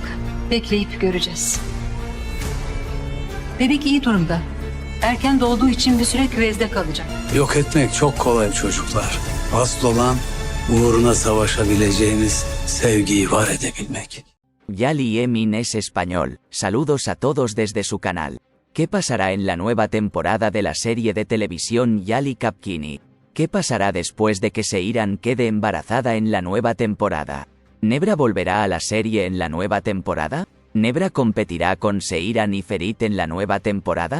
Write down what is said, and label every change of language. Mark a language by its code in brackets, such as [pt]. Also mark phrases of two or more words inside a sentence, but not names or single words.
[tr] Bekleyip göreceğiz. Bebek iyi durumda. Erken doğduğu için bir süre küvezde kalacak. Yok etmek çok kolay çocuklar. Asıl olan uğruna savaşabileceğiniz sevgiyi var edebilmek. [es] Yali Emin es español. Saludos a todos desde su canal. ¿Qué pasará en la nueva temporada de la serie de televisión Yali Kapkini? ¿Qué pasará después de que Seiran quede embarazada en la nueva temporada? ¿Nebra volverá a la serie en la nueva temporada? ¿Nebra competirá con Seiran y Ferit en la nueva temporada?